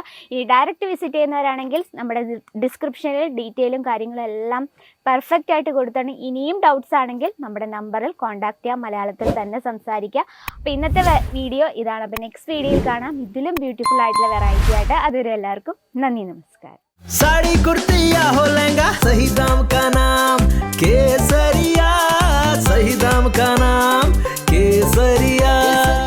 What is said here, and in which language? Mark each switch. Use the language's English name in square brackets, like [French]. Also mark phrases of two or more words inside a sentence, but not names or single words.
[Malayalam] ഈ [English] direct visit [Malayalam] ചെയ്യുന്നവരാണെങ്കിൽ നമ്മുടെ ഡിസ്ക്രിപ്ഷനിൽ ഡീറ്റെയിലും കാര്യങ്ങളും എല്ലാം പെർഫെക്റ്റ് ആയിട്ട് കൊടുത്താണ്. ഇനിയും ഡൗട്ട്സ് ആണെങ്കിൽ നമ്മുടെ നമ്പറിൽ കോൺടാക്ട് ചെയ്യുക, മലയാളത്തിൽ തന്നെ സംസാരിക്കുക. അപ്പോൾ ഇന്നത്തെ വീഡിയോ ഇതാണ്. അപ്പോൾ നെക്സ്റ്റ് വീഡിയോയിൽ കാണാം ഇതിലും ബ്യൂട്ടിഫുൾ ആയിട്ടുള്ള വെറൈറ്റി ആയിട്ട്. അതുവരെ എല്ലാവർക്കും നന്ദി, നമസ്കാരം. [Hindi] साड़ी कुर्ती या हो लहंगा, सही दाम का नाम केसरिया, सही दाम का नाम केसरिया.